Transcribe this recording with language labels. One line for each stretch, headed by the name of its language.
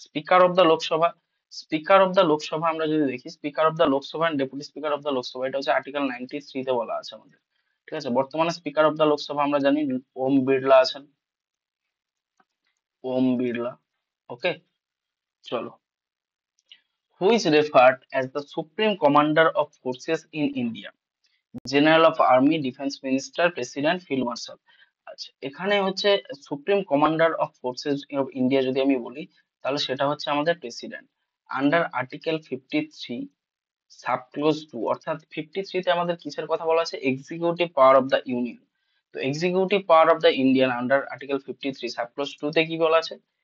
English: speaker of the Lok Sabha, speaker of the Lok Sabha আমরা যদি দেখি, speaker of the Lok Sabha and deputy speaker of the Lok Sabha,
Bangla: এটা হচ্ছে আর্টিকেল 93 তে বলা আছে আমাদের। ঠিক আছে, বর্তমানে স্পিকার অফ দ্য লোকসভা আমরা জানি ওম বিড়লা আছেন, ওম বিড়লা। ওকে, চলো।
English: who is referred as the supreme commander of forces in India, general of army, defence minister, president, field marshal.
Bangla: আচ্ছা, এখানে হচ্ছে supreme commander of forces of India যদি আমি বলি, তাহলে সেটা হচ্ছে আমাদের প্রেসিডেন্ট। আন্ডার আর্টিকেল 53 সাবক্লোজ 2, অর্থাৎ 53 তে আমাদের কিসের কথা বলা আছে?
English: Executive power of the union. তো executive power of the Indian under article 53 subclause 2
Bangla: তে কি বলা আছে?